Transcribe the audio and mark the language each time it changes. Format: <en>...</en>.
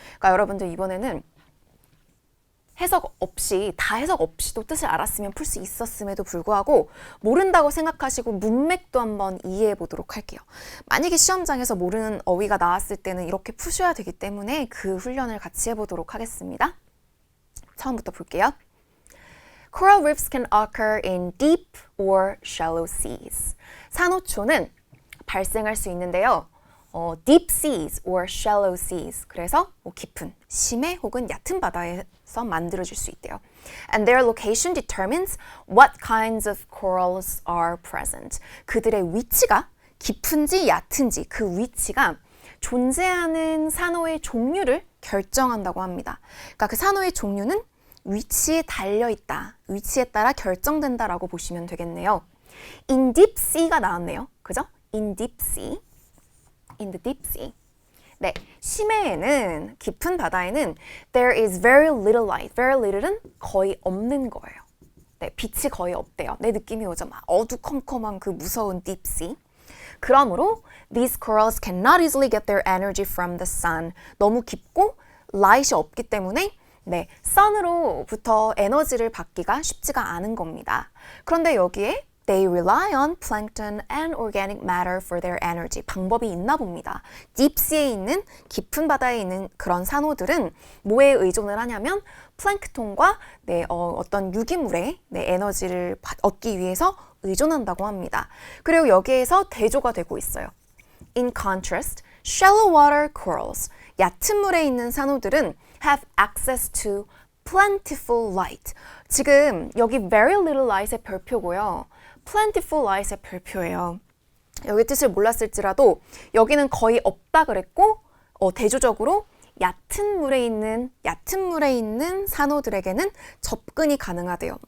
<ko>그러니까 여러분들 이번에는 해석 없이도 뜻을 알았으면 풀 수 있었음에도 불구하고 모른다고 생각하시고 문맥도 한번 이해해 보도록 할게요. 만약에 시험장에서 모르는 어휘가 나왔을 때는 이렇게 푸셔야 되기 때문에 그 훈련을 같이 해보도록 하겠습니다. 처음부터 볼게요.</ko> <en>Coral reefs can occur in deep or shallow seas.</en> <ko>산호초는 발생할 수 있는데요.</ko> <en>deep seas or shallow seas.</en> <ko>그래서 깊은, 심해 혹은 얕은 바다에서 만들어질 수 있대요.</ko> <en>And their location determines what kinds of corals are present.</en> <ko>그들의 위치가 깊은지 얕은지 그 위치가 존재하는 산호의 종류를 결정한다고 합니다. 그러니까 그 산호의 종류는 위치에 달려있다. 위치에 따라 결정된다라고 보시면 되겠네요.</ko> <en>In deep sea</en> <ko>가 나왔네요. 그죠?</ko> <en>In deep sea. In the deep sea.</en> <ko>네, 심해에는, 깊은 바다에는</ko> <en>there is very little light.</en> <ko>Very little은 거의 없는 거예요. 네, 빛이 거의 없대요. 내 느낌이 오죠? 막 어두컴컴한 그 무서운 deep sea. 그러므로</ko> <en>these corals cannot easily get their energy from the sun.</en> <ko>너무 깊고 light이 없기 때문에 네, sun으로부터 에너지를 받기가 쉽지가 않은 겁니다. 그런데 여기에</ko> <en>They rely on plankton and organic matter for their energy.</en> <ko>방법이 있나 봅니다. 딥시에 있는, 깊은 바다에 있는 그런 산호들은 뭐에 의존을 하냐면 플랭크톤과 어떤 유기물의 에너지를 얻기 위해서 의존한다고 합니다. 그리고 여기에서 대조가 되고 있어요.</ko> <en>In contrast, shallow water corals,</en> <ko>얕은 물에 있는 산호들은</ko> <en>have access to plentiful light.</en> <ko>지금 여기</ko> <en>very little light</en> <ko>의 별표고요.</ko> <en>plentiful light</en> <ko>의 별표예요. 여기 뜻을 몰랐을지라도 여기는 거의 없다 그랬고 대조적으로 얕은 물에 있는 산호들에게는 접근이 가능하대요.</ko>